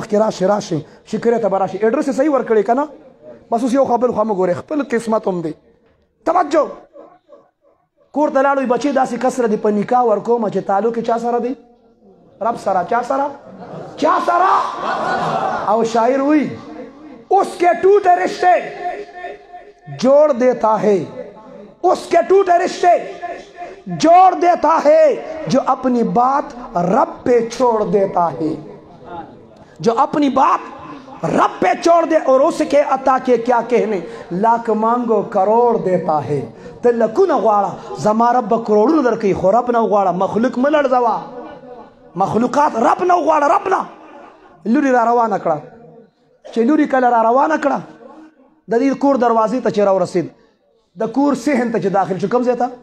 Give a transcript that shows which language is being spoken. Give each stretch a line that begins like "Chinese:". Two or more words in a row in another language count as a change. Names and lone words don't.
Pashto: مخکې راشي شکریہ ته به راشي ایډرس یې صحیح ورکړی که نه بس اوس یو خبر خوا مه ګورئ خپل قسمت هم دی توجه کور ته لاړو بچې داسې کس سره دی په نکاح ورکوم چې تعلق یې چا سره دی رب سره چا سره او شاعر وی
Urdu: اس کے ٹوٹے رشتے جوڑ دیتا ہے اس کے ٹوٹے رشتے جوڑ دیتا ہے جو اپنی بات رب پہ چھوڑ دیتا ہے، جو اپنی بات رب پہ چھوڑ دے اور اس کے عطا کے کیا کہنے، لاکھ مانگو کروڑ دیتا ہے.
Pashto: ته لکونه غواړه زما رب به کروڑونه درکوي، خو رب نه غواړه، مخلوق مه لړزوه، مخلوقات رب نه غواړه، رب نه. لوري را روانه کړه، چې لوري کله را روانه کړه د دې کور دروازې ته چې راورسېد، د کور صحن ته چې داخل شو، کوم ځای ته؟